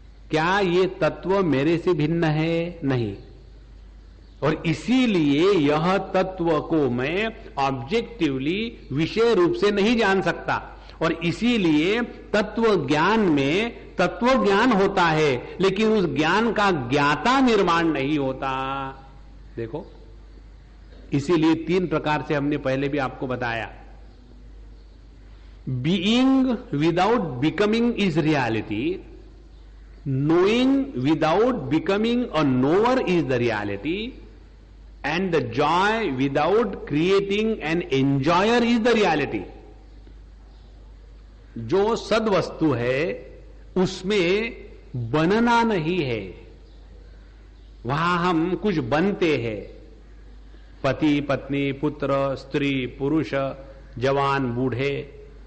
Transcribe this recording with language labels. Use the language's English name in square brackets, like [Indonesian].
[Hindi] क्या ये तत्व मेरे से भिन्न है? नहीं। और इसीलिए यह तत्व को मैं ऑब्जेक्टिवली, विषय रूप से नहीं जान सकता, और इसीलिए तत्व ज्ञान में तत्व ज्ञान होता है, लेकिन उस ज्ञान का ज्ञाता निर्माण नहीं होता। देखो, इसीलिए तीन प्रकार से हमने पहले भी आपको बताया। [English] Being without becoming is reality, knowing without becoming a knower is the reality, and the joy without creating an enjoyer is the reality. [Hindi] जो सद वस्तु है उसमें बनना नहीं है, वहां हम कुछ बनते हैं। पति, पत्नी, पुत्र, स्त्री, पुरुष, जवान, बूढ़े।